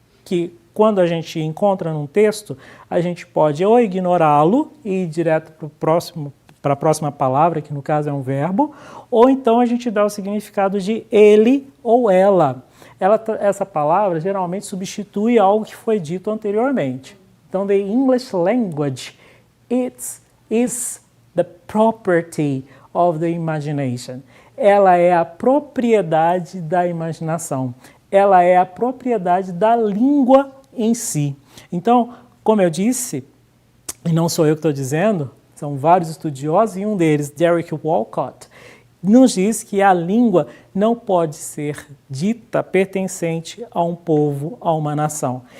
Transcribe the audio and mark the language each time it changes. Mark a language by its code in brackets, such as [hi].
[pt] que quando a gente encontra num texto, a gente pode ou ignorá-lo e ir direto para a próxima palavra, que no caso é um verbo, ou então a gente dá o significado de ele ou ela. Essa palavra geralmente substitui algo que foi dito anteriormente. Então, [en] the English language is the property of the imagination. [pt] Ela é a propriedade da imaginação. Ela é a propriedade da língua em si. Então, como eu disse, e não sou eu que estou dizendo, são vários estudiosos, e um deles, Derek Walcott, nos diz que a língua não pode ser dita pertencente a um povo, a uma nação.